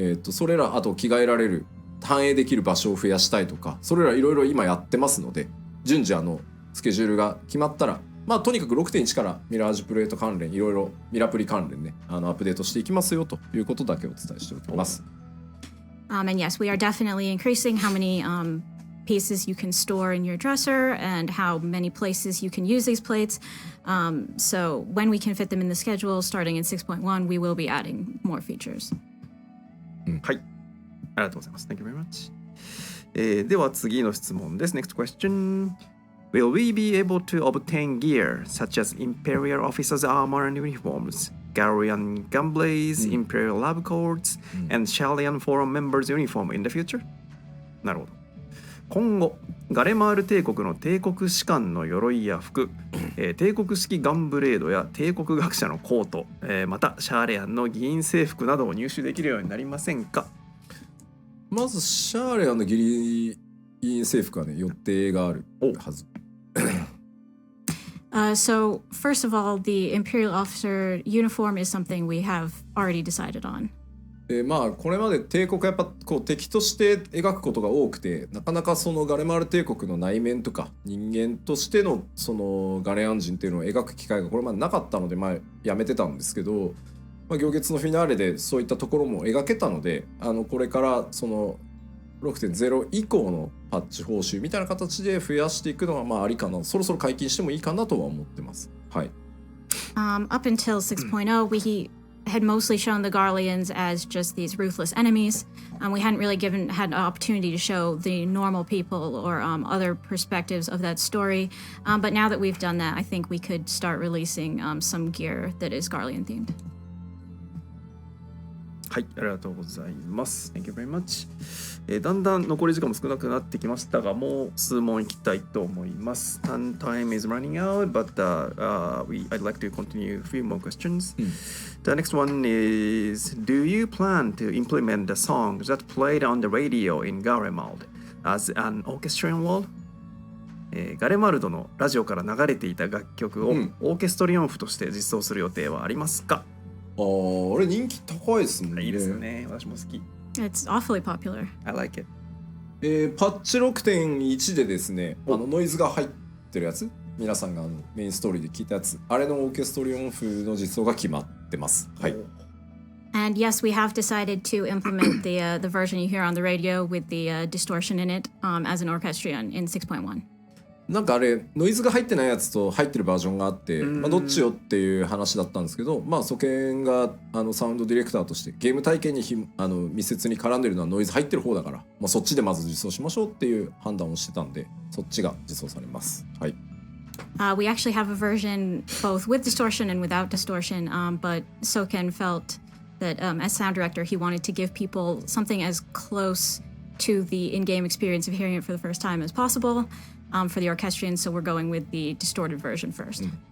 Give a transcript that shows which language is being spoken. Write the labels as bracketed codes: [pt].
[ja] それらあと着替えられる反映できる場所を増やしたいとか、それらいろいろ今やってますので、順次スケジュールが決まったら、とにかく 6.1 からミラージュプレート関連いろいろミラプリ関連ねアップデートしていきますよということだけお伝えしておきます。 [en] And yes, we are definitely increasing how many pieces you can store in your dresser and how many places you can use these plates. So when we can fit them in the schedule starting in 6.1, we will be adding more features. [ja] はい。ありがとうございます。 [en] Thank you very much. [ja] では次の質問です。 [en] Next question. Will we be able to obtain gear such as Imperial Officers' armor and uniforms, Galarian Gunblades, Imperial Lab Cords, and Shalian Forum members' uniform in the future? [ja] なるほど。今後ガレマール帝国の帝国士官の鎧や服、帝国式ガンブレードや帝国学者のコート、またシャーレアンの議員制服などを入手できるようになりませんか？まずシャーレアンの議員制服はね予定があるはず。 [en] So, first of all, the Imperial Officer uniform is something we have already decided on. [ja] まあこれまで帝国はやっぱこう敵として描くことが多くて、なかなかそのガレマール帝国の内面とか人間としてのそのガレアン人っていうのを描く機会がこれまでなかったので、まあやめてたんですけど、まあ、行月のフィナーレでそういったところも描けたので、これからその 6.0 以降のパッチ報酬みたいな形で増やしていくのはまあありかな、そろそろ解禁してもいいかなとは思ってます。はい。 [en] Up until 6.0, we had mostly shown the Garleans as just these ruthless enemies. We hadn't really had an opportunity to show the normal people or other perspectives of that story. But now that we've done that, I think we could start releasing some gear that is Garlean themed. [ja] はい、ありがとうございます。 [en] Thank you very much. [ja] だんだん残り時間も少なくなってきましたが、もう数問いきたいと思います。 [en] Time is running out, but I'd like to continue a few more questions. The next one is, do you plan to implement the songs that played on the radio in Garemald as an orchestrion wall? [ja] ガレマルドのラジオから流れていた楽曲をオーケストリオン譜として実装する予定はありますか？あれ人気高いですもんね。いいですよね。私も好き。 [en] It's awfully popular. I like it. [ja] パッチ 6.1 でですね、ノイズが入ってるやつ、皆さんがメインストーリーで聞いたやつ、あれのオーケストリオン風の実装が決まってます。はい。 [en] And yes, we have decided to implement the version you hear on the radio with the distortion in it as an orchestrion in 6.1. [ja] なんかあれノイズが入ってないやつと入ってるバージョンがあって、まあ、どっちよっていう話だったんですけど、まあソケンがサウンドディレクターとしてゲーム体験に密接に絡んでるのはノイズ入ってる方だから、まあ、そっちでまず実装しましょうっていう判断をしてたんで、そっちが実装されます。はい。 [en] We actually have a version both with distortion and without distortion, but Soken felt that as sound director, he wanted to give people something as close to the in-game experience of hearing it for the first time as possible.For the orchestrion, so we're going with the distorted version first.